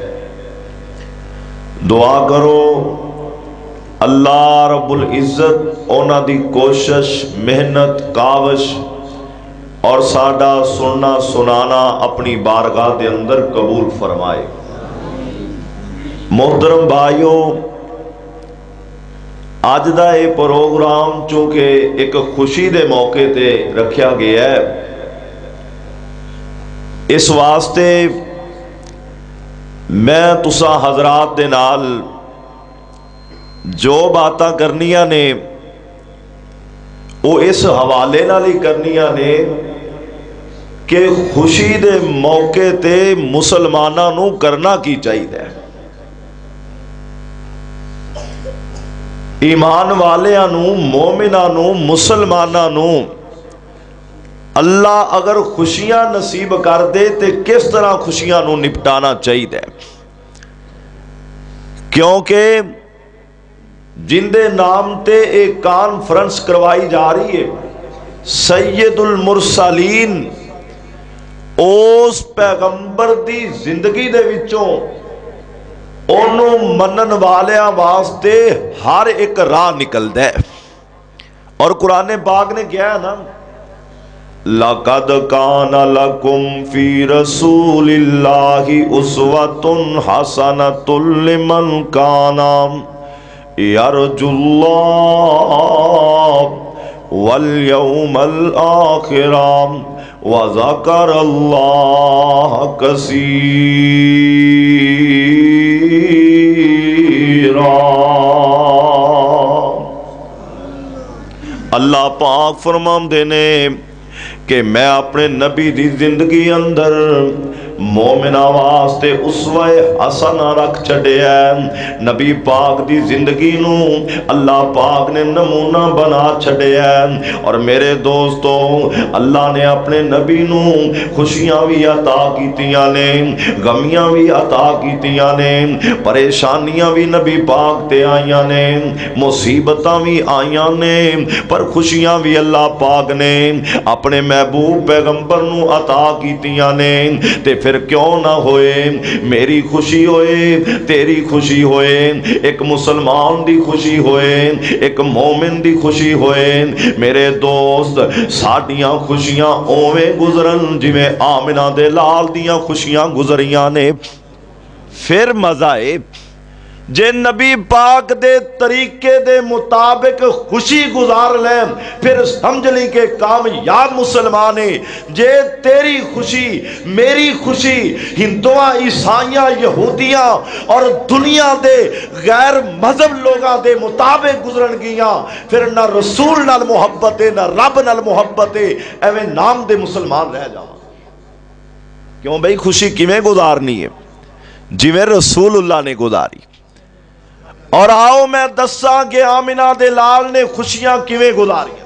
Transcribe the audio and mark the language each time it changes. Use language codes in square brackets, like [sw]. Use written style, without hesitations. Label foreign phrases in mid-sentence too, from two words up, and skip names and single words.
[pa] دعا کرو اللہ رب العزت اونا دی کوشش، محنت، کاوش اور ساڈا سننا سنانا اپنی بارگاہ دے اندر قبول فرمائے۔ محترم بھائیوں، آج دا یہ پروگرام چونکہ ایک خوشی دے موقع تے رکھیا گیا ہے، اس واسطے میں تسا حضرات دے نال جو باتاں کرنیاں نے وہ اس حوالے نال ہی کرنیاں نے کہ خوشی دے موقع تے مسلماناں نو کرنا کی چاہیے. ایمان والیاں نو، مومناں نو، مسلماناں نو اللہ اگر خوشیاں نصیب کر دے تے کس طرح خوشیاں نو نپٹانا چاہیے. کیونکہ جن دے نام تے ایک کانفرنس کروائی جا رہی ہے، سید المرسلین، اس پیغمبر دی زندگی دے وچوں انہوں منن والیاں واسطے ہر ایک راہ نکل دے. [ur] اور قرآن پاک نے کیا ہے نا، [ar] لَقَدْ كَانَ لَكُمْ فِي رَسُولِ اللَّهِ أُسْوَةٌ حَسَنَةٌ لِمَنْ كَانَ يَرْجُو اللَّهَ وَالْيَوْمَ الْآخِرَ وَذَكَرَ اللَّهَ كَثِيرًا. [pa] اللہ پاک فرماندے نے کہ میں اپنے نبی دی زندگی اندر مومنہ واسطے [ar] اسوہ حسنہ [pa] رکھ چھڑے ہیں. نبی پاک دی زندگی نو اللہ پاک نے نمونہ بنا چھڑے ہیں. اور میرے دوستو، اللہ نے اپنے نبی نو خوشیاں بھی عطا کیتیاں نے، غمیاں بھی عطا کیتیاں نے، پریشانیاں بھی نبی پاک تے آئیاں نے، مصیبتاں بھی آئیاں نے، پر خوشیاں بھی اللہ پاک نے اپنے محبوب پیغمبر نو عطا کیتیاں نے. تے پھر کیوں نہ ہوئے میری خوشی ہوئے، تیری خوشی ہوئے، ایک مسلمان دی خوشی ہوئے، ایک مومن دی خوشی ہوئے. میرے دوست، ساڈیاں خوشیاں اوویں گزرن جویں آمنہ دے لال دیاں خوشیاں گزریاں نے. پھر مزہ ہے جے نبی پاک دے طریقے دے مطابق خوشی گزار لیں، [ur] پھر سمجھ لیں کہ کامیاب مسلمان ہے. [pa] جے تیری خوشی، میری خوشی ہندوਆਂ، عیسائیاں، یہودیاں اور دنیا دے غیر مذہب لوگاں دے مطابق گزرن گیاں، پھر نہ رسول نال محبت ہے، نہ رب نال محبت ہے، ایویں نام دے مسلمان رہ جاواں. کیوں بھئی خوشی کیویں گزارنی ہے؟ جویں رسول اللہ نے گزاری. اور آؤ میں دساں کہ آمنہ دے لال نے خوشیاں کیویں گزاری.